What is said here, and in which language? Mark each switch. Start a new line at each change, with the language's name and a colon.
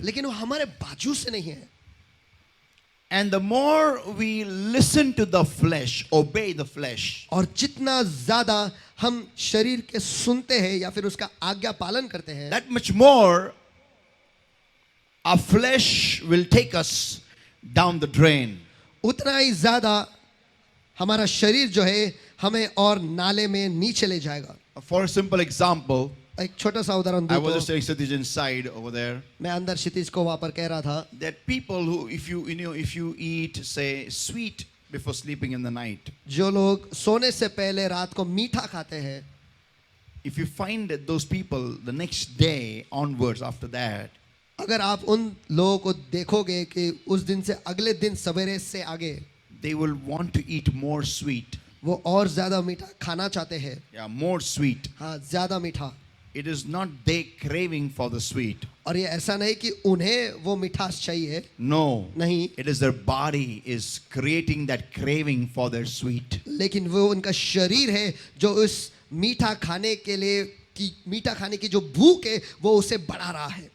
Hindi: लेकिन वो हमारे बाजू से नहीं है.
English: And the more we listen to the flesh, obey the flesh,
Hindi: और जितना ज्यादा हम शरीर के सुनते हैं या फिर उसका आज्ञा पालन करते हैं,
English: that much more our flesh will take us down the drain.
Hindi: उतना ही ज्यादा हमारा शरीर जो है हमें और नाले में नीचे ले जाएगा.
English: For a simple example,
Hindi: एक छोटा सा उदाहरण
English: I
Hindi: दूं
English: was just
Hindi: तो
English: saying Satish inside over there,
Hindi: मैं अंदर क्षितिज को वहां पर कह रहा था
English: that people who, if you eat, say, sweet before sleeping in the night,
Hindi: जो लोग सोने से पहले रात को मीठा खाते हैं,
English: if you find that those people the next day onwards after that,
Hindi: अगर आप उन लोगों को देखोगे कि उस दिन से अगले दिन सवेरे से आगे
English: they will want to eat more sweet.
Hindi: वो और ज्यादा मीठा खाना चाहते हैं.
English: Yeah, more sweet.
Hindi: हाँ, ज्यादा मीठा.
English: It is not they craving for the sweet.
Hindi: और ये ऐसा नहीं कि उन्हें वो मिठास चाहिए.
English: No.
Hindi: नहीं.
English: It is their body is creating that craving for their sweet.
Hindi: लेकिन वो उनका शरीर है जो उस मीठा खाने के लिए की मीठा खाने की जो भूख है वो उसे बढ़ा रहा है।